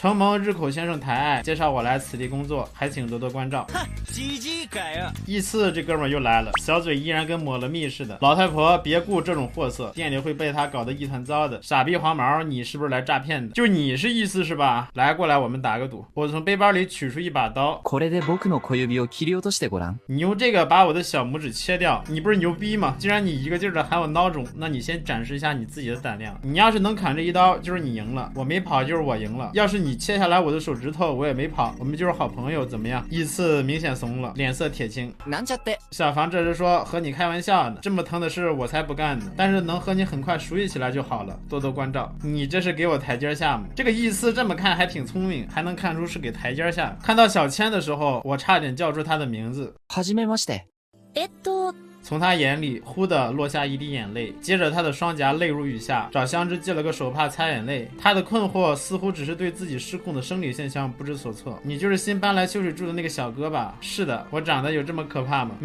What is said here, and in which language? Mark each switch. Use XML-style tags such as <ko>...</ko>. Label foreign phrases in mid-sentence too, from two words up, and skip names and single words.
<zh>承蒙日口先生抬爱，介绍我来此地工作，还请多多关照。鸡鸡改啊！依次这哥们儿又来了，小嘴依然跟抹了蜜似的。老太婆别顾这种货色，店里会被他搞得一团糟的。傻逼黄毛，你是不是来诈骗的？就你是意思是吧？来过来，我们打个赌。我从背包里取出一把刀，</zh> <ja>これで僕の小指を切り落としてごらん。</ja> <zh>你用这个把我的小拇指切掉，你不是牛逼吗？既然你一个劲儿的喊我孬种，那你先展示一下你自己的胆量。你要是能砍这一刀，就是你赢了；我没跑，就是我赢了。要是你切下来我的手指头，我也没跑，我们就是好朋友，怎么样？依次明显怂了，脸色铁青。</zh> <ja>なんちゃって。</ja> <zh>小房这时说，和你开玩笑呢，这么疼的事我才不干呢。但是能和你很快熟悉起来就好了，多多关照。你这是给我台阶下吗？这个依次这么看还挺聪明，还能看出是给台阶下。看到小千的时候，我差点叫出他的名字。</zh> <ja>はじめまして。</ja> <zh>从他眼里忽地落下一滴眼泪，接着他的双颊泪如雨下，找香知借了个手帕擦眼泪。他的困惑似乎只是对自己失控的生理现象不知所措。你就是新搬来秀水住的那个小哥吧？是的，我长得有这么可怕吗？</zh>